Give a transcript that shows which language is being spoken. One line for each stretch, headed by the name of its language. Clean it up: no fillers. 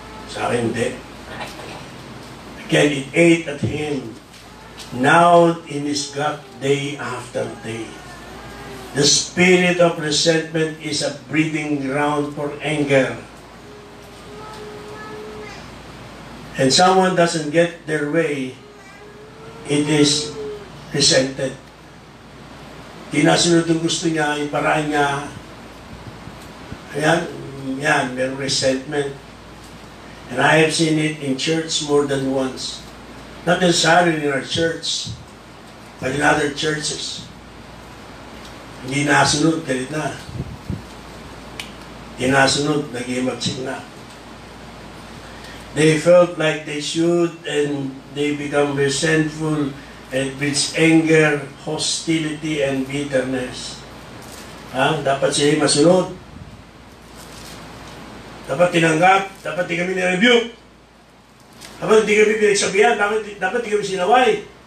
Filipino: Sa akin, hindi.
English: Again, it ate at him, gnawed in his gut day after day. The spirit of resentment is a breeding ground for anger. And someone doesn't get their way, it is resented.
Filipino: Di nasunod yung gusto niya, yung paraan niya. Yan, may resentment.
English: And I have seen it in church more than once. Not necessarily in our church, but in other churches.
Filipino: Hindi nasunod, galit na. Hindi nasunod, nag-iimagsik na.
English: They felt like they should, and they become resentful, and brings anger, hostility, and bitterness.
Filipino: Dapat siya masunod. Dapat tinanggap, dapat di kami nirebuke. Dapat di kami pinagsabihan, dapat di kami sinaway.